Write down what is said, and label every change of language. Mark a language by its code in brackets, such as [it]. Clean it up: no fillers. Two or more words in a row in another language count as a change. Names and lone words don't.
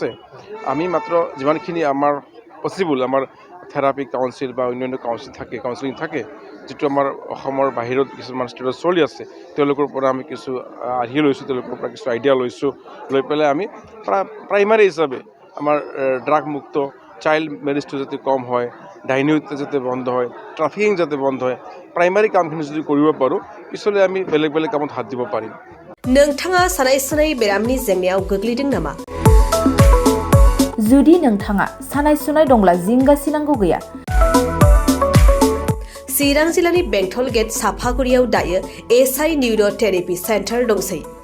[as] আমি মাত্ৰ যিমানখিনি আমাৰ পচিবল, আমাৰ [en] therapy council [as] বা অন্যান্য কাউন্সিলিং থাকে, যিটো আমাৰ অসমৰ বাহিৰত কিছুমান ষ্টেটত চলি আছে, তেওঁলোকৰ পৰা আমি কিছু আৰ্হি লৈছোঁ, তেওঁলোকৰ পৰা কিছু আইডিয়া লৈছোঁ। লৈ পেলাই আমি প্ৰাইমাৰী হিচাপে আমাৰ ড্ৰাগ মুক্ত, [en] child marriageটো [as] যাতে কম হয়, ডাইনী হত্যা যাতে বন্ধ হয়, ট্ৰাফিকিং যাতে বন্ধ হয়, প্ৰাইমাৰী কামখিনি যদি কৰিব পাৰোঁ, পিছলৈ আমি বেলেগ বেলেগ কামত হাত দিব পাৰিম। [brx] नोंथाङा सानाय सुनाय बेरामनि जेंनायाव गोग्लैदों नामा? जुदि नोंथाङा सानाय सुनाय दंब्ला जिंगासिनांगौ गैया। चिरां जिल्लानि बेंटल गेट साफागुरियाव दायो एसआइ निउर' [en] therapy center [brx] दंसै।